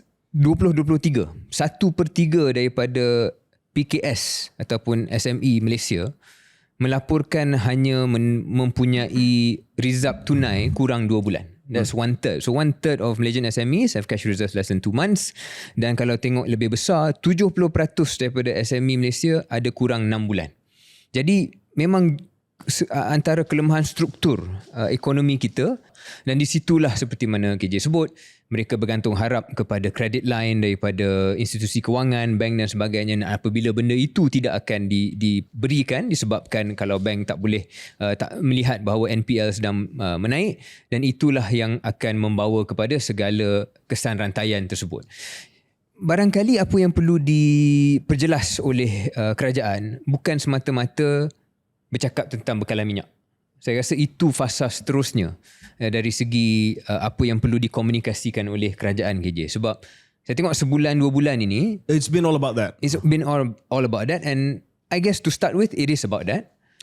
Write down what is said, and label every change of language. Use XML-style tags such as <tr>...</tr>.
<ms>2023, 1/3 daripada PKS ataupun SME Malaysia melaporkan hanya mempunyai rizab tunai kurang 2 bulan.</ms> <en>That's 1/3. So 1/3 of Malaysian SMEs have cash reserves less than 2 months.</en> <ms>Dan kalau tengok lebih besar, 70% daripada SME Malaysia ada kurang 6 bulan. Jadi memang antara kelemahan struktur ekonomi kita, dan di situlah seperti mana KJ sebut, mereka bergantung harap kepada credit line daripada institusi kewangan, bank dan sebagainya. Dan apabila benda itu tidak akan diberikan disebabkan kalau bank tak boleh tak melihat bahawa NPL sedang menaik, dan itulah yang akan membawa kepada segala kesan rantaian tersebut. Barangkali apa yang perlu diperjelas oleh kerajaan bukan semata-mata bercakap tentang bekalan minyak. Saya rasa itu fasa seterusnya dari segi apa yang perlu dikomunikasikan oleh kerajaan KJ. Sebab saya tengok sebulan 2 bulan ini,</ms> <en>it's been all about that. It's been all about that, and I guess to start with it is about that.</en>